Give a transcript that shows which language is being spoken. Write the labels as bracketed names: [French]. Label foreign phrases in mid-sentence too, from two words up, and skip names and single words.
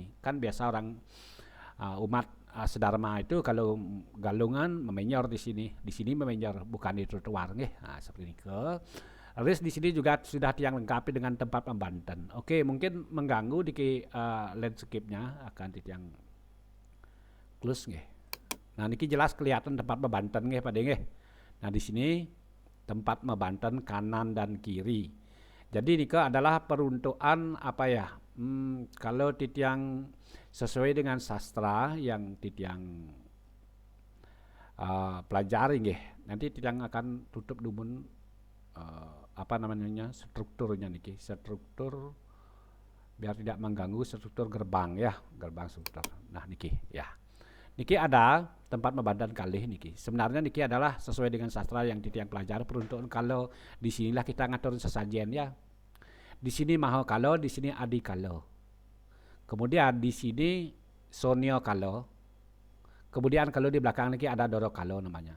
[Indonesian] Kan biasa orang umat sedharma itu kalau galungan memenyor di sini memenyor bukan di trotoar nggih. Seperti ini ke. Terus di sini juga sudah yang lengkapi dengan tempat pembanten. Oke, mungkin mengganggu di landscape-nya akan yang close nggih. Nah, niki jelas kelihatan tempat pembanten nggih Pak nggih. Nah, di sini tempat membanten kanan dan kiri. Jadi niki adalah peruntukan kalau titiang sesuai dengan sastra yang titiang pelajari nggih. Nanti titiang akan tutup dumun strukturnya niki, struktur biar tidak mengganggu struktur gerbang ya, gerbang struktur. Nah niki ya. Niki ada tempat membanten kalih niki. Sebenarnya niki adalah sesuai dengan sastra yang titiang pelajari peruntukan kalau di sinilah kita ngatur sesajen ya. Di sini maho kalo, di sini adi kalo. Kemudian di sini sonio kalo. Kemudian kalau di belakang niki ada doro kalo namanya.